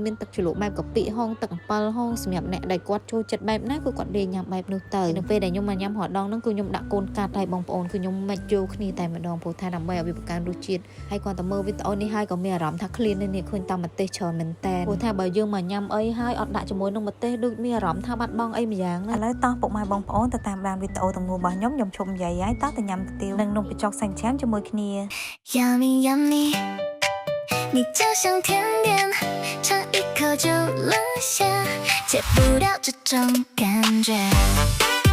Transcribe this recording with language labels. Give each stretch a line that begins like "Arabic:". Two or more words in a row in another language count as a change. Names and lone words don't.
Khmer: មានទឹកជ្រលក់បែបកាពិហងទឹកអំពិលហងសម្រាប់អ្នកដែលគាត់ចូលចិត្តបែបណាគឺគាត់លេងញ៉ាំបែបនោះទៅនៅពេលដែលខ្ញុំមកញ៉ាំរដងហ្នឹងគឺខ្ញុំដាក់កូនកាត់ហើយបងប្អូនគឺខ្ញុំមិនយកគ្នាតែម្ដងព្រោះថាដើម្បីឲ្យវាបង្កើនរសជាតិហើយគាត់តែមើលវីដេអូនេះហើយក៏មានអារម្មណ៍ថា clean នេះឃើញតាមម្ទេសច្រើនមែនតើព្រោះថាបើយើងមកញ៉ាំអីហើយអត់ដាក់ជាមួយនឹងម្ទេសដូចមានអារម្មណ៍ថាបាត់បង់អីម្យ៉ាងណាឥឡូវតោះពុកម៉ែបងប្អូនទៅតាមដានវីដេអូទាំងមូលរបស់ខ្ញុំឈប់និយាយហើយតោះទៅញ៉ាំកាទៀវនិងនំបញ្ចុកសាច់ឆ្អែមជាមួយគ្នា
English: Yummy yummy
Chinese: 你就像甜点尝一口就落下戒不掉这种感觉